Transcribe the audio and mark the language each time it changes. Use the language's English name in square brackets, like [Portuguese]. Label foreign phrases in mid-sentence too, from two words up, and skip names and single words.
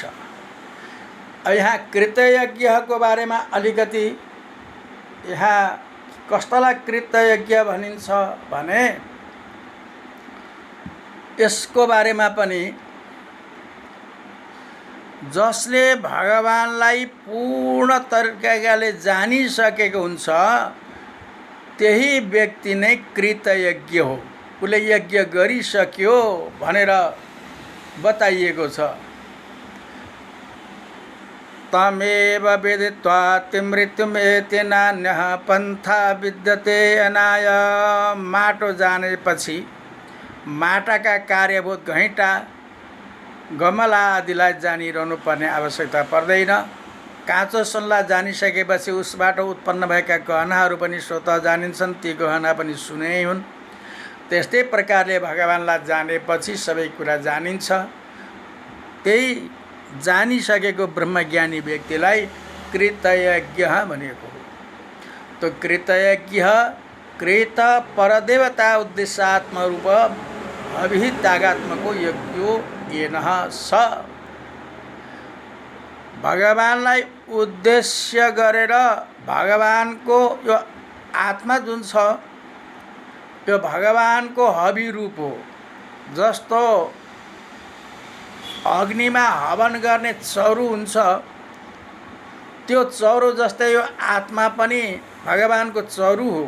[Nepali] यहाँ कृतयज्ञको बारेमा अलिकति, यहाँ कस्तालाई कृतयज्ञ भनिन्छ भने यसको बारेमा पनि जसले भगवानलाई पूर्ण तरिकाले जानिसकेको हुन्छ त्यही व्यक्ति नै कृतयज्ञ हो। उसले यज्ञ गरिसक्यो भनेर बताइएको छ। [Sanskrit] तमेव विदित्वा मृत्युमेति नान्यः पन्था विद्यते अनाय। [Nepali] माटो जानेपछि माटाका कार्यभूत घैँटा गमला आदिलाई जानिरहनु पर्ने आवश्यकता पर्दैन। काँचो सल्ला जानिसकेपछि उसबाट उत्पन्न भएका गहनाहरू पनि स्वतः जानिन्छन्, ती गहना पनि सुने हुन्। त्यस्तै प्रकारले भगवानलाई जानेपछि सबै कुरा जानिन्छ। त्यही जानिसकेको ब्रह्मज्ञानी व्यक्तिलाई कृतयज्ञ भनेको हो। [Sanskrit] तो कृतयज्ञ कृत परदेवता उद्देश्यात्मरूप अभिहितागात्मको यज्ञो येनः स। [Nepali] भगवानलाई उद्देश्य गरेर भगवानको यो आत्मा जुन छ यो भगवानको हवि रूप हो। जस्तो अग्निमा हवन गर्ने चौरो हुन्छ, त्यो चौरो जस्तै यो आत्मा पनि भगवानको चौरो हो।